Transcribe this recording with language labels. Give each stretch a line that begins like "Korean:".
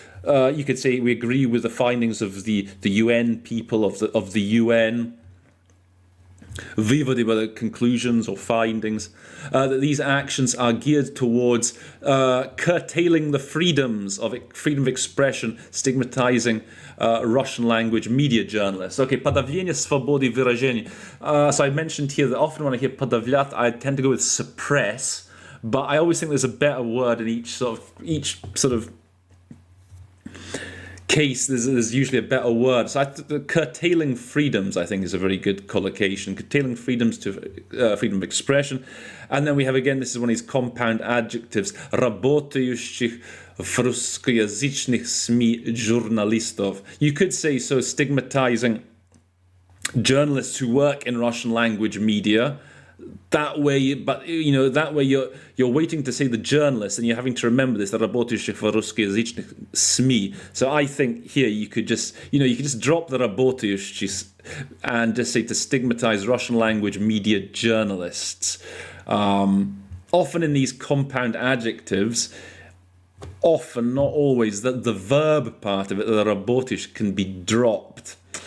English: You could say we agree with the findings of the UN people of the UN. Vivodi by the conclusions or findings that these actions are geared towards curtailing the freedom of expression, stigmatizing Russian language media journalists.
Russian: Okay, подавление свободы выражения.
English: So I mentioned here that often when I hear подавлять, I tend to go with suppress, but I always think there's a better word in each sort of case. There's usually a better word. So curtailing freedoms, I think, is a very good collocation. Curtailing freedoms to freedom of expression. And then we have, again, this is one of these compound adjectives.
Russian: Работающих в русскоязычных СМИ журналистов.
English: You could say so, stigmatizing journalists who work in Russian language media. That way, you're waiting to say the journalist, and you're having to remember this.
Russian: Работающих в русскоязычных СМИ.
English: So I think here you could just drop the работающих and just say to stigmatize Russian language media journalists. Often in these compound adjectives, often, not always, that the verb part of it, the работающих, can be dropped.